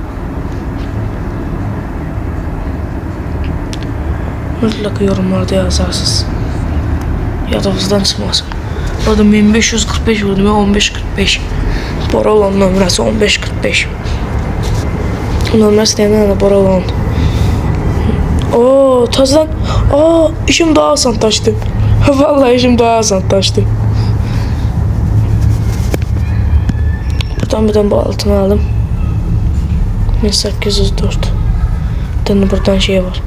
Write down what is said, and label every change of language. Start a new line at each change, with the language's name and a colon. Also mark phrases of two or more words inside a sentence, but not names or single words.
Azerbaijani: Mütləq yorumlarda yazarsınız. Yadınızdan çıxmasın. Orada 1545 vurdum, 1545. Bora olan nömrəsi 1545. Nömrəsi deyəndə də Bora olan. Oo, tazdan. İşim daha asanlaşdı. Vallahi işim daha asanlaşdı. Buradan bir bu altına aldım. 1804.
Turkish: Bir tane buradan şey var.